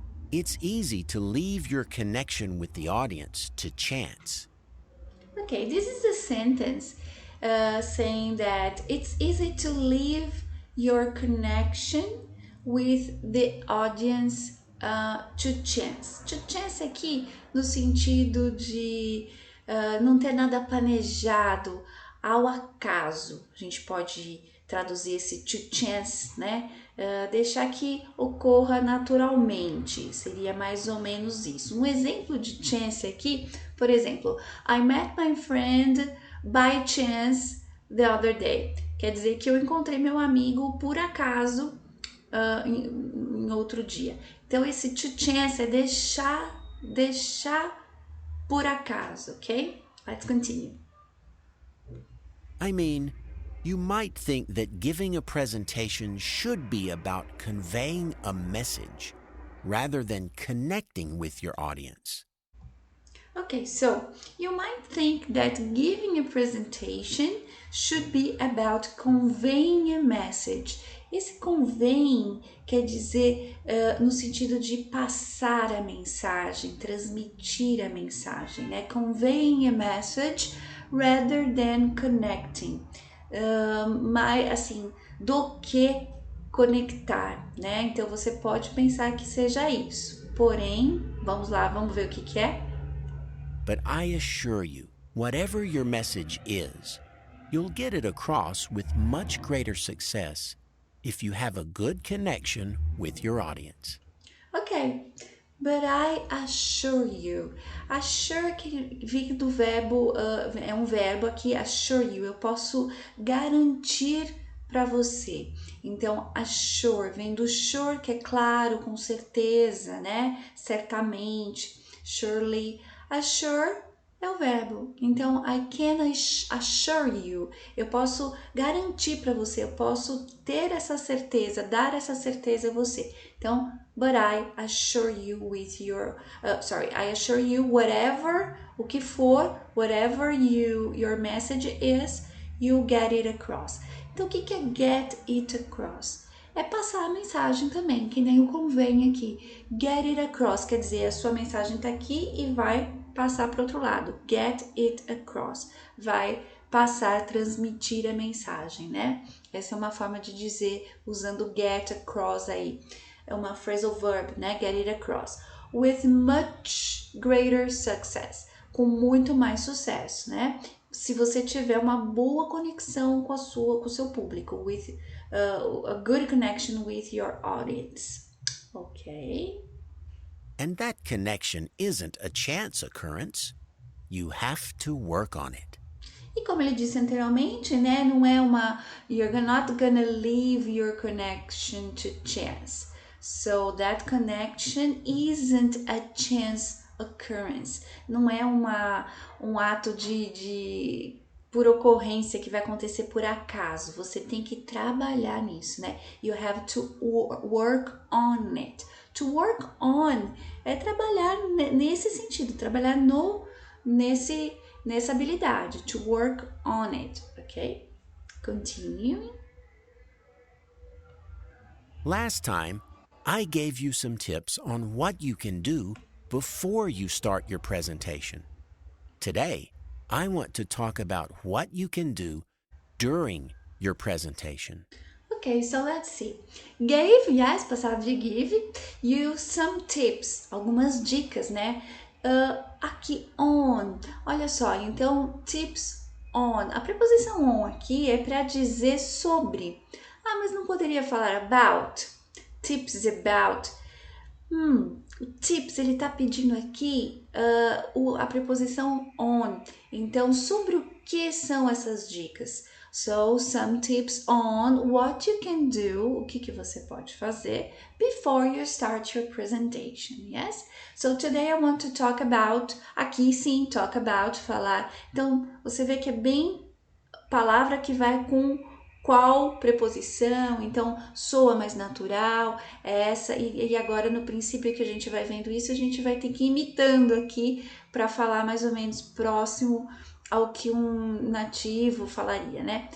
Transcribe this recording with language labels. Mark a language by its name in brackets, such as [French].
[English] It's easy to leave your connection with the audience to chance. Okay, this is a sentence saying that it's easy to leave your connection with the audience to chance. To chance [Portuguese] aqui no sentido de não ter nada planejado, ao acaso. A gente pode traduzir esse [English] to chance, [Portuguese] né? Deixar que ocorra naturalmente, seria mais ou menos isso. Um exemplo de chance aqui, por exemplo, [English] I met my friend by chance the other day. [Portuguese] Quer dizer que eu encontrei meu amigo por acaso em outro dia. Então, esse [English] to chance [Portuguese] é deixar por acaso, ok? [English] Let's continue. I mean, you might think that giving a presentation should be about conveying a message rather than connecting with your audience. Okay, so you might think that giving a presentation should be about conveying a message. [Portuguese] Esse [English] conveying [Portuguese] quer dizer no sentido de passar a mensagem, transmitir a mensagem, né? [English] Conveying a message rather than connecting. [Portuguese] Mais assim, do que conectar, né? Então você pode pensar que seja isso. Porém, vamos lá, vamos ver o que é. [English] But I assure you, whatever your message is, you'll get it across with much greater success if you have a good connection with your audience. [Portuguese] Ok, [English] but I assure you. [Portuguese] Assure que vem do verbo, é um verbo aqui, [English] assure you. [Portuguese] Eu posso garantir para você. Então, assure vem do sure, que é claro, com certeza, né? Certamente, surely. Assure é o verbo. Então, [English] I can assure you. [Portuguese] Eu posso garantir para você, eu posso ter essa certeza, dar essa certeza a você. Então, [English] but I assure you with your, I assure you whatever, [Portuguese] o que for, [English] whatever your message is, you get it across. [Portuguese] Então, o que é get it across? É passar a mensagem também, que nem o convém aqui. [English] Get it across, [Portuguese] quer dizer, a sua mensagem está aqui e vai passar para o outro lado. [English] Get it across, [Portuguese] vai passar, transmitir a mensagem, né? Essa é uma forma de dizer usando get across aí. É uma phrasal verb, né? [English] Get it across. With much greater success. [Portuguese] Com muito mais sucesso, né? Se você tiver uma boa conexão com o seu público, [English] with a good connection with your audience. Ok? And that connection isn't a chance occurrence. You have to work on it. [Portuguese] E como ele disse anteriormente, né, não é uma [English] you're not gonna leave your connection to chance. So that connection isn't a chance occurrence. [Portuguese] Não é um ato de por ocorrência que vai acontecer por acaso. Você tem que trabalhar nisso, né? [English] You have to work on it. To work on [Portuguese] é trabalhar nesse sentido, trabalhar nessa habilidade, [English] to work on it, [Portuguese] ok? [English] Continuing. Last time, I gave you some tips on what you can do before you start your presentation. Today, I want to talk about what you can do during your presentation. Okay, so let's see. Gave, yes, [Portuguese] passado de give, [English] you some tips, [Portuguese] algumas dicas, né? Aqui on, olha só, então tips on. A preposição on aqui é para dizer sobre. Ah, mas não poderia falar about? [English] tips about. [Portuguese] O tips, ele tá pedindo aqui a preposição on. Então, sobre o que são essas dicas? [English] So, some tips on what you can do, [Portuguese] o que você pode fazer [English] before you start your presentation, yes? So, today I want to talk about, [Portuguese] aqui sim, [English] talk about, [Portuguese] falar. Então, você vê que é bem palavra que vai com qual preposição, então soa mais natural, essa, e agora no princípio que a gente vai vendo isso, a gente vai ter que ir imitando aqui para falar mais ou menos próximo ao que um nativo falaria, né?